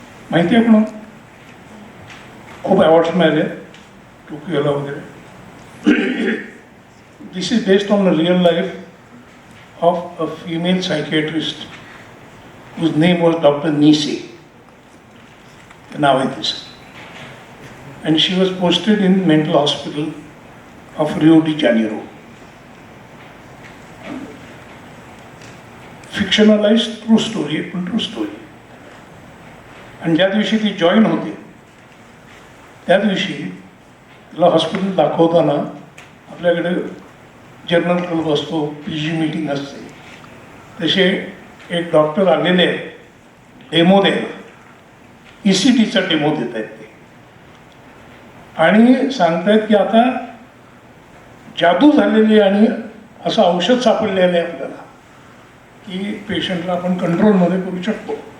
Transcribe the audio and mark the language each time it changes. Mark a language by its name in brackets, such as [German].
[Marathi] माहिती आहे आपण, खूप अवॉर्ड्स मिळाले टोकियोला वगैरे. [English] This is based on the real life of a female psychiatrist whose name was Dr. [Marathi] Nisi. नाव आहे तिचं. [English] And she was posted in mental hospital of Rio de Janeiro. [Marathi] Fictionalise true story आहे, पण ट्रू स्टोरी. आणि ज्या दिवशी ती join होते त्या दिवशी तिला हॉस्पिटल दाखवताना आपल्याकडे जर्नल क्लब असतो, PG मीटिंग असते, तसे एक डॉक्टर आलेले आहेत डेमो द्यायला, ECTचा डेमो देत आहेत ते, आणि सांगतायत की आता जादू झालेली आणि असं औषध सापडलेलं आहे आपल्याला की पेशंटला आपण कंट्रोलमध्ये करू शकतो.